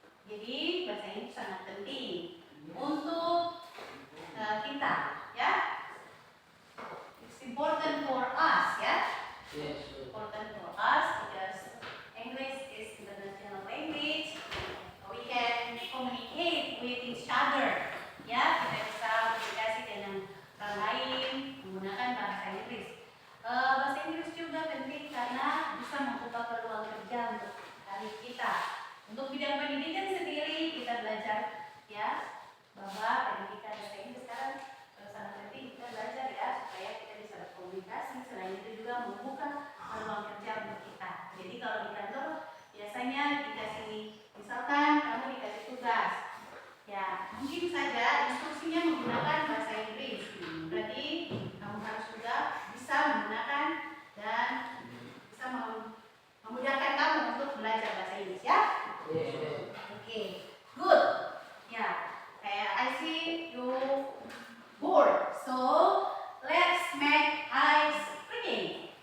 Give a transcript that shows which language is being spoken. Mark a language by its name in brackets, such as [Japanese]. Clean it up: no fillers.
[Indonesian] Jadi bahasa Inggris sangat penting untuk kita, ya. [English] It's important for us, ya. Yes. Important for us because English is international language. We can communicate with each other. [Indonesian] Ya, kita bisa komunikasi dengan orang lain menggunakan bahasa Inggris. Bahasa Inggris juga penting karena bisa membuka peluang kerja untuk hari kita. Untuk bidang pendidikan sendiri kita belajar, ya, bahwa pendidikan bahasa Inggris sekarang sangat penting kita belajar, ya, supaya kita bisa berkomunikasi. Selain itu juga membuka peluang kerja untuk kita. Jadi kalau di kantor biasanya dikasih, misalkan kamu dikasih tugas, ya mungkin saja instruksinya menggunakan bahasa Inggris. Berarti kamu harus juga bisa menggunakan dan bisa memudahkan kamu untuk belajar bahasa Inggris, ya. [English] Yes. Okay, good. [Indonesian] Ya, kayak [English] I see you bored, so let's make ice cream.